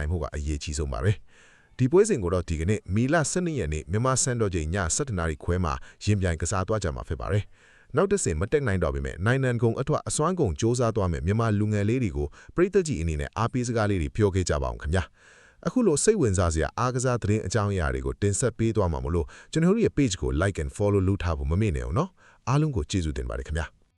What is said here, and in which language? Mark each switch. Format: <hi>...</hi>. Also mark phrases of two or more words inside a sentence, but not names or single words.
<my>နိုင်မှုကအရေးကြီးဆုံးပါပဲဒီပွဲစဉ်ကိုတော့ဒီကနေ့မီလ12ရက်နေ့မြန်မာစံတော်ချိန်ည7:00နာရီခွဲမှာရင်ပြိုင်ကစားသွားကြမှာဖြစ်ပါတယ်နောက်တစ်ဆင့်မတက်နိုင်တော့ပေမဲ့နိုင်ငံကုန်အထွတ်အစွမ်းကုန်စ조사သွားမယ်မြန်မာလူငယ်လေးတွေကိုပရိသတ်ကြီးအနေနဲ့အားပေးစကားလေးတွေပြောခဲ့ကြပါအောင်ခင်ဗျာအခုလိုစိတ်ဝင်စားစရာအားကစားသတင်းအကြောင်းအရာတွေကိုတင်ဆက်ပေးသွားမှာမလို့ကျွန်တော်တို့ရဲ့ page ကို</my> <en>like and follow</en> <my>လုပ်ထားဖို့မမေ့နဲ့အောင်နော်အားလုံးကိုကျေးဇူးတင်ပါတယ်ခင်ဗျာ</my>